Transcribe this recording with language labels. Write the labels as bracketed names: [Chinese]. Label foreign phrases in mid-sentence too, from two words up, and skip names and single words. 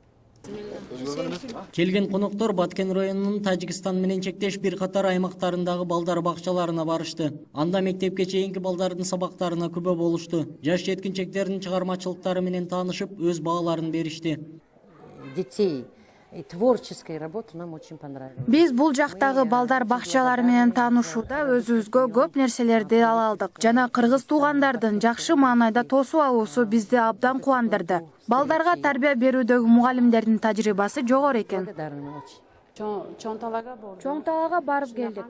[Kyrgyz] Келген коноктор Баткен районунун Тажикстан менен чектеш бир катар аймактарындагы балдар бакчаларына барышты. Анда мектепке чейинки балдардын сабактарына күбө болушту. Жаш жеткинчектердин чыгармачылыктары менен таанышып, өз бааларын беришти. [Russian] Детей творческая работа нам очень понравилась. [Kyrgyz] Биз бул жактагы балдар бакчалары менен таанышууда өзүбүзгө көп нерселерди ала алдык. Жана кыргыз туугандардын жакшы маанайда тосуп алуусу бизди абдан кубандырды. Балдарга тарбия берүүдөгү мугалимдердин тажрыйбасы жогору экен. Чоң талаага барып келдик.